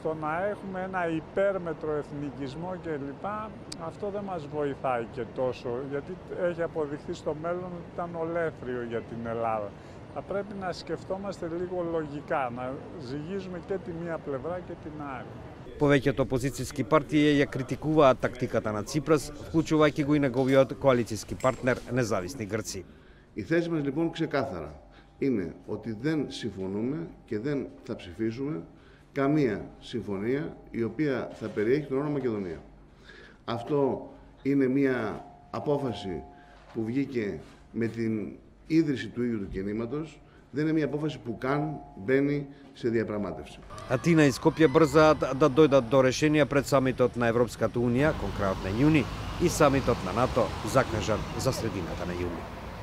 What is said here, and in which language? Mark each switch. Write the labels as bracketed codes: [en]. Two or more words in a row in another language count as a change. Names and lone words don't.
[el] Το να έχουμε ένα υπέρμετρο εθνικισμό κλπ. Αυτό δεν μας βοηθάει και τόσο. Γιατί έχει αποδειχθεί στο μέλλον ότι ήταν ολέθριο για την Ελλάδα. Θα πρέπει να скεφτόμαστε λίγο λογικά, να ζυγίζουμε και τη μία πλευρά και την άλλη. [mk] Повеќето опозицијски партии ја критикуваат тактиката на Ципрас, вклучувајќи го и неговиот коалицијски партнер Независни Грци. [el] Η θέση μας λοιπόν ξεκάθαρα είναι ότι δεν συμφωνούμε και δεν θα ψηφίσουμε καμία συμφωνία η οποία θα περιέχει τον όρο Μακεδονία. Αυτό είναι μια απόφαση που βγήκε με την ίδρυση του ίδιου του κινήματος, δεν είναι μια απόφαση που καν μπαίνει σε διαπραγμάτευση. [mk] Атина и Скопје брзаат да дојдат до решенија пред самитот на Европската унија, конкретно на јуни, и самитот на НАТО, закажан за средината на јули.